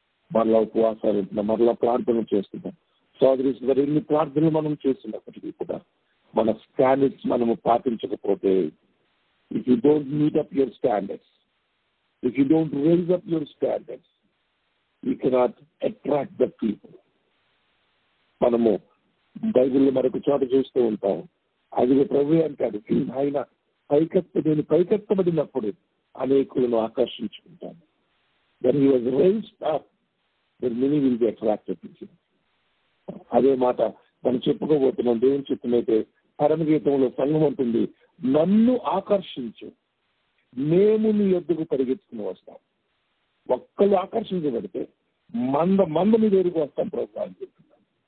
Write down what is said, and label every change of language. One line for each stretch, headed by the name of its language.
Telugu: మరలా ఉపవాసాలు ఉంటున్నాం, మరలా ప్రార్థన చేస్తున్నాం. సోదరి సోదరు ఎన్ని ప్రార్థనలు మనం చేస్తున్నప్పటికీ కూడా మన స్టాండర్డ్స్ మనము పాటించకపోతే,
English: If you don't meet up your standards, if you don't rise up your standards, you cannot attract the people.
Telugu: మనము బైబిల్లో మరొక చోట చూస్తూ ఉంటాం, అది ప్రభు అంటాడు, ఆయన నేను పైకెత్తబడినప్పుడు అనేకులను ఆకర్షించుకుంటాను.
English: When he was raised up, then many will be attracted to him.
Telugu: అదే మాట మనం చెప్పుకోబోతున్నాం. దేవుని చిత్తమైతే పరమగీతంలో సంఘం ఉంటుంది, నన్ను ఆకర్షించు, మేము నీ యొద్దకు పరిగెత్తుకుని వస్తాం. ఒక్కళ్ళు ఆకర్షించబడితే మంద మీ దగ్గరికి వస్తాం ప్రభు అని చెప్తున్నాం.